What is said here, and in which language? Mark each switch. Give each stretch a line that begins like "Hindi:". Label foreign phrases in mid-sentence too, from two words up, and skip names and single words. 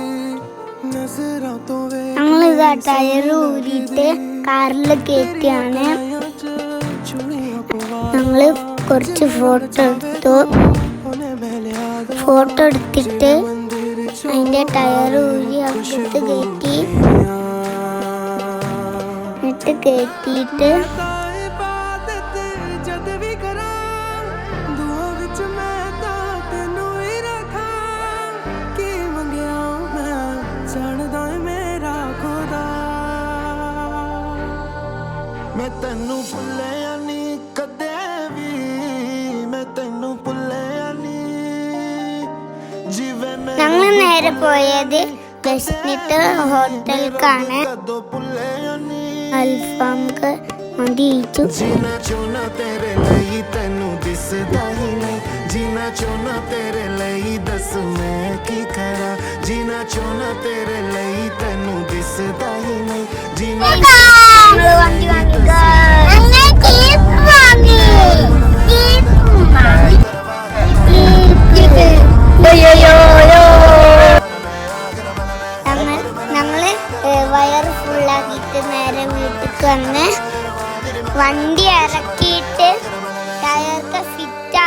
Malayalam: ഞങ്ങളിതാ ടയർ ഊരിയിട്ട് കാറിൽ കയറ്റിയാണ്. ഞങ്ങൾ കുറച്ച് ഫോട്ടോ എടുത്തു. ഫോട്ടോ എടുത്തിട്ട് അതിൻ്റെ ടയർ ഊരി അകത്ത് കയറ്റി. എന്നിട്ട് കയറ്റിയിട്ട്
Punjabi: ਮੈਂ ਤੈਨੂੰ ਭੁੱਲਿਆ ਨੀ ਕਦੇ ਵੀ, ਮੈਂ ਤੈਨੂੰ ਭੁੱਲਿਆ ਨੀ ਜੀਵੇ ਮੈਂ।
Malayalam: ഞങ്ങൾ നേരെ പോയത് ബെസ്നിട്ട് ഹോട്ടലിലേക്കാണ്. അൽഫാം മന്തി കഴിച്ചു.
Punjabi: ਜੀਨਾ ਚੋਨਾ ਤੇਰੇ ਲਈ ਤੈਨੂੰ ਦਿਸਦਾ ਹੀ ਨਹੀਂ, ਜੀਨਾ ਚੋਨਾ ਤੇਰੇ ਲਈ ਦੱਸ ਮੈਂ ਕੀ ਕਰਾਂ, ਜੀਨਾ ਚੋਨਾ ਤੇਰੇ ਲਈ ਤੈਨੂੰ ਦਿਸਦਾ ਹੀ ਨਹੀਂ, ਜੀਨਾ
Malayalam: വണ്ടി വാങ്ങി ഞങ്ങള് വയർ ഫുള്ളാക്കിയിട്ട് നേരെ വീട്ടിലേക്ക് വന്ന് വണ്ടി ഇറക്കിയിട്ട് ടയർക്ക് ഫിറ്റാ.